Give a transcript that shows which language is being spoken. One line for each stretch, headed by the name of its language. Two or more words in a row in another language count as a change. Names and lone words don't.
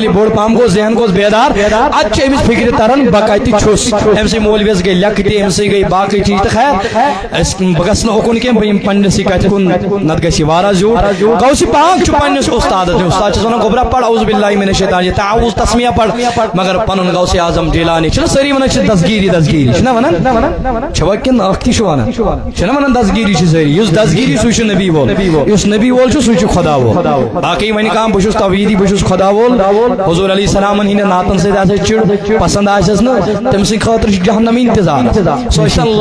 Kashmiri: ییٚلہِ بوٚڑ پہم گوٚو ذہن گوٚس بیدار ادٕ چھِ أمِس فکرِ تران بہٕ کتہِ چھُس أمۍ سٕے مولویس گٔے لیکھٕ تہِ أمۍ سٕے گٔے باقٕے چیٖز تہٕ خیر بہٕ گژھٕ نہٕ اُکُن کینٛہہ بہٕ یِمہٕ پننسٕے کتھِ کُن نتہٕ گژھِ یہِ واریاہ زیوٗٹھ غوث پاک چھُ پننِس استادس استاد چھُس ونان گوبرا پڑھ
Arabic: اعوذ باللہ من الشیطان
Kashmiri: یہ تعوذ تسمیہ پڑھ مگر پنن غوث اعظم جیلانی چھنہ سٲری ونان چھِ دسگیری چھنہ ونان چھوا کِنہٕ اکھ تہِ چھُ ونان چھنہ ونان دسگیری چھِ سٲری یُس دسگیری سُے چھُ نبی وول یُس نبی وول چھُ سُے چھُ خدا وول باقٕے وۄنۍ کانٛہہ بہٕ چھُس توحیدی بہٕ چھُس خدا وول حضور علیہ السلامن ہٕنٛدٮ۪ن نعتن سۭتۍ آسہِ چِڑ پسند آسٮ۪س نہٕ تٔمۍ سٕنٛدِ خٲطرٕ چھُ جہنم انتظار سُہ